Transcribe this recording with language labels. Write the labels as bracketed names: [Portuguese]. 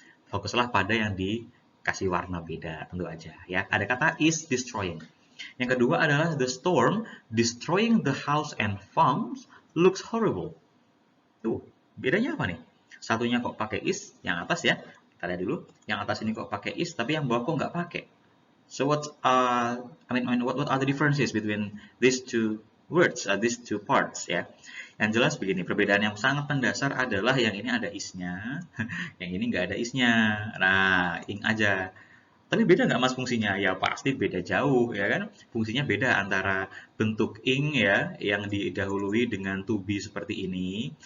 [Indonesian] Fokuslah pada yang dikasih warna beda, tentu aja ya. Ada kata [English] is destroying. [Indonesian] Yang kedua adalah [English] the storm destroying the house and farms looks horrible. [Indonesian] Tuh, bedanya apa nih? Satunya kok pakai is, yang atas ya. Kita lihat dulu. Yang atas ini kok pakai is, tapi yang bawah kok nggak pakai. [English] So what are the differences between these two words, these two parts ya? [Indonesian] Yang jelas begini, perbedaan yang sangat mendasar adalah yang ini ada isnya, yang ini nggak ada isnya. Nah, ing aja. Tapi beda nggak mas fungsinya? Ya pasti beda jauh ya kan. Fungsinya beda antara bentuk ing ya yang didahului dengan to be seperti ini.